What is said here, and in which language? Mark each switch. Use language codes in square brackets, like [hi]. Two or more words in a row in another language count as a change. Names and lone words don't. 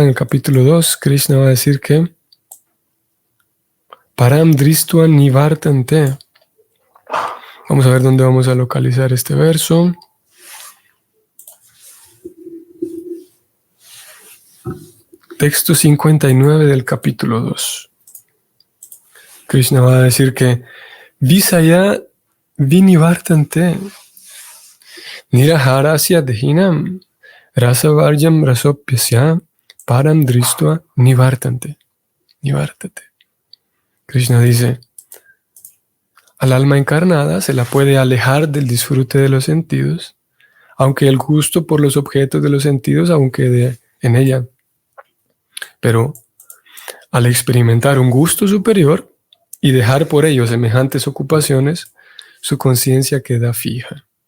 [es] En el capítulo 2, Krishna va a decir que [sa] परं दृष्ट्वा निवर्तन्ते. [es] Vamos a ver dónde vamos a localizar este verso. Texto 59 del capítulo 2. Krishna va a decir que [sa] विषया विनिवर्तन्ते निराहारस्य देहिनम् रसवर्जं रसोऽप्यस्य परं दृष्ट्वा निवर्तन्ते. Nivartate. [es] Krishna dice, al alma encarnada se la puede alejar del disfrute de los sentidos, aunque el gusto por los objetos de los sentidos aún quede en ella. Pero al experimentar un gusto superior y dejar por ello semejantes ocupaciones, su conciencia queda fija.